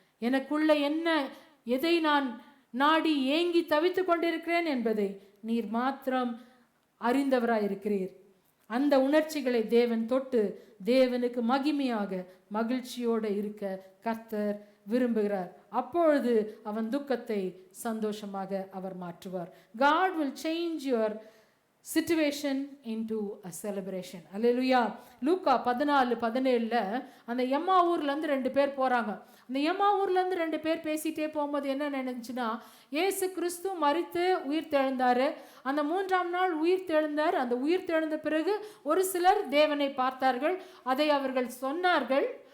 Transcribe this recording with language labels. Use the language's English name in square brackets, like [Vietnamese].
[Tamil] எனக்குள்ள எதை நான் நாடி ஏங்கி தவித்து கொண்டிருக்கிறேன் என்பதை நீர் மாத்திரம் அறிந்தவராயிருக்கிறீர். அந்த உணர்ச்சிகளை தேவன் தொட்டு தேவனுக்கு மகிமையாக மகிழ்ச்சியோடு இருக்க கர்த்தர் விரும்புகிறார். அப்பொழுது அவன் துக்கத்தை சந்தோஷமாக அவர் மாற்றுவார். [English] God will change your situation into a celebration. [Tamil] அல்லேலூயா. லூக்கா 14:17 அந்த எம்மா ஊர்லேருந்து 2 பேர் போகிறாங்க. அந்த எம்மா ஊர்லேருந்து 2 பேர் பேசிகிட்டே போகும்போது என்ன நினைச்சுன்னா, இயேசு கிறிஸ்து மரித்து உயிர் தெழுந்தார், அந்த 3ஆம் நாள் உயிர் தெழுந்தார். அந்த உயிர் தெழுந்த பிறகு ஒரு சிலர் தேவனை பார்த்தார்கள், அதை அவர்கள் சொன்னார்கள்.